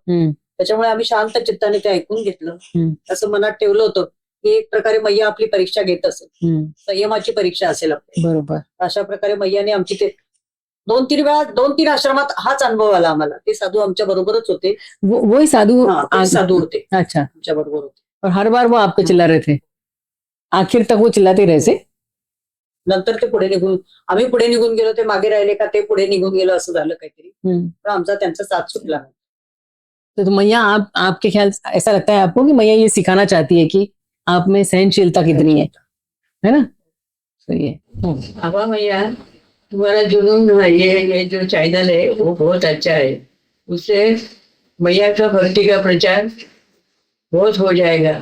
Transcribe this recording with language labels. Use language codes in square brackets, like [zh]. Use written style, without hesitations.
[mr] त्याच्यामुळे आम्ही शांत चित्ताने ते ऐकून घेतलं. असं मनात ठेवलं होतं की एक प्रकारे मैया आपली परीक्षा घेत असेल, संयमाची परीक्षा असेल आपली. बरोबर. अशा प्रकारे मैयाने आमची ते 2-3 आश्रमात हाच अनुभव आला आम्हाला. ते साधू आमच्या बरोबरच होते. [hi] वही साधु [mr] साधू होते [hi] अच्छा [mr] आमच्या बरोबर होते. [hi] और हर बार वो आप पे चिल्ला रहे थे? आखिर तक वो चिल्लाते रहे थे? [mr] नंतर ते आम्ही पुढे निघून गेलो, ते मागे राहिले का ते पुढे निघून गेलो, असं झालं काहीतरी. पण आमचा त्यांचा साथ सुटला नाही. [hi] तो मैया आपके ख्याल ऐसा लगता है आपको कि मैया ये सिखाना चाहती है कि आप में सहनशीलता कितनी है ना? सही है. आवा मैया, तुम्हारा जुनून ये जो चैनल है वो बहुत अच्छा है. उससे मैया का भक्ति का प्रचार बहुत हो जाएगा।